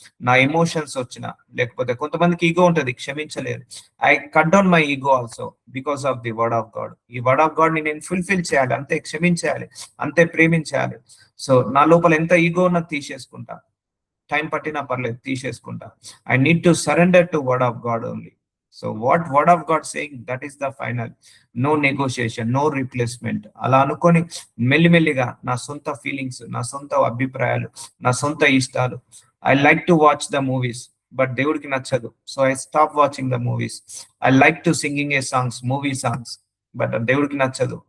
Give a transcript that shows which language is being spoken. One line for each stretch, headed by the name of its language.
Telugu: నా ఎమోషన్స్ వచ్చిన, లేకపోతే కొంతమందికి ఈగో ఉంటది, క్షమించలేరు.
English: I cut down my ego also because of the word of God.
Telugu: ఈ వర్డ్ ఆఫ్ గాడ్ ని నేను ఫుల్ఫిల్ చేయాలి, అంతే. క్షమించాలి, అంతే. ప్రేమించాలి. సో నా లోపల ఎంత ఈగో ఉన్నది తీసేసుకుంటా, టైం పట్టినా పర్లేదు, తీసేసుకుంటా.
English: I need to surrender to word of God only. So what word of God saying, that is the final. No negotiation, no replacement.
Telugu: అలా అనుకొని మెల్లిమెల్లిగా నా సొంత ఫీలింగ్స్, నా సొంత అభిప్రాయాలు, నా సొంత ఇష్టాలు.
English: I like to watch the movies.
Telugu: But దేవుడికి నచ్చదు.
English: So I stop watching the movies. I like to singing a songs, movie songs, but
Telugu: దేవుడికి నచ్చదు.